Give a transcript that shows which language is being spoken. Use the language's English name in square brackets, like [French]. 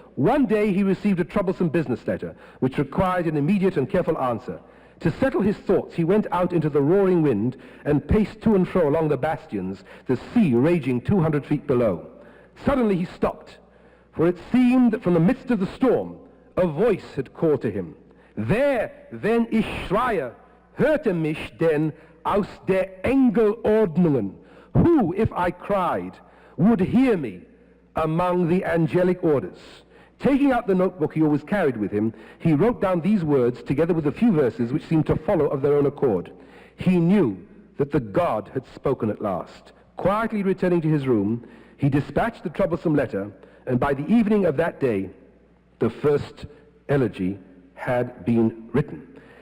[English] One day he received a troublesome business letter, which required an immediate and careful answer. To settle his thoughts, he went out into the roaring wind and paced to and fro along the bastions, the sea raging 200 feet below. Suddenly he stopped, for it seemed that from the midst of the storm, a voice had called to him. [German] Wer, wenn ich schreie, hörte mich denn aus der Engelordnungen? [English] Who, if I cried, would hear me among the angelic orders? Taking out the notebook he always carried with him, he wrote down these words together with a few verses which seemed to follow of their own accord. He knew that the God had spoken at last. Quietly returning to his room, he dispatched the troublesome letter, and by the evening of that day, the first elegy had been written.